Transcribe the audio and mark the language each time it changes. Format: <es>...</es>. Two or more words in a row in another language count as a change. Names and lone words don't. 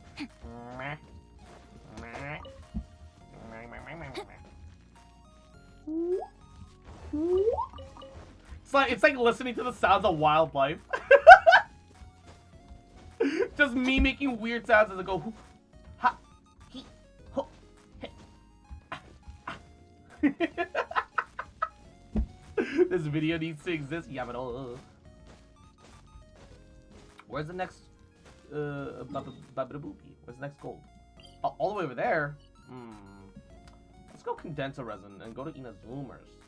<en>It's like listening to the sounds of wildlife. Just me making weird sounds as I go. Ha, he, ho, he, This video needs to exist. Yeah, but where's the next bababoopy? Where's the next gold? Oh, all the way over there. Let's go condense a resin and go to Inazuma's.</en>